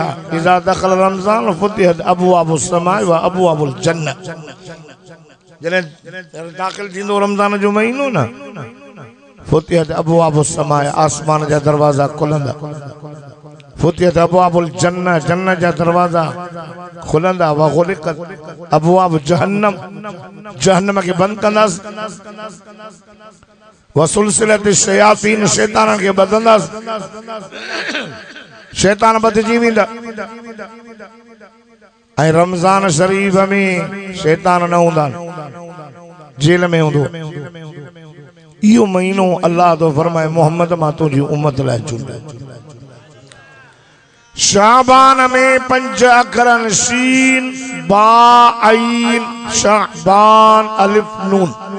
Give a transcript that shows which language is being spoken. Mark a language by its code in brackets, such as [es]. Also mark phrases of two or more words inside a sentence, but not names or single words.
[ar] إذا دخل رمضان فتحت أبواب السماء وأبواب الجنة. [sd] जने दाखिल थींदो रमज़ान जो महीनो न, [ar] فتحت أبواب السماء, [sd] आसमान जा दरवाजा खुलंदा। [ar] فتحت أبواب الجنة, [sd] जन्नत जा दरवाजा खुलंदा। [ar] وغلقت أبواب جهنم, [sd] जहन्नम के बंद कंदास। [ar] وسلسلت الشياطين, [sd] शैतान के बदंदास, शैतान बदजी वेंदा। ऐं रमजान शरीफ में शैतान न हूंदा, जेल में हूंदो। इहो महीनो अल्लाह तो फरमाए मोहम्मद मां तुंहिंजी उम्मत लाइ चूंडियो। शाबान में 5 अखरन [ar] شين با عين شعبان ألف نون.